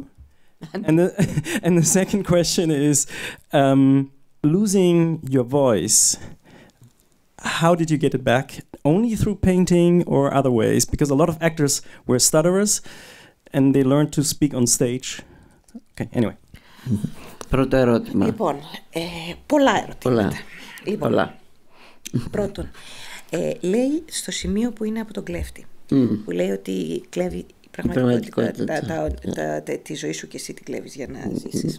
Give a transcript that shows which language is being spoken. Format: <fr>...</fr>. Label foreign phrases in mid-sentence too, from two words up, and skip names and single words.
<en>And the second question is, losing your voice, how did you get it back? Only through painting or other ways? Because a lot of actors were stutterers and they learned to speak on stage. Okay, anyway.</en> <el>Πρώτο ερώτημα. Λοιπόν, πολλά ερωτήματα. Λοιπόν, πρώτον, λέει στο σημείο που είναι από τον κλέφτη, που λέει ότι κλέβει πραγματικότητα, τη ζωή σου και εσύ την κλέβεις για να ζήσεις.</el>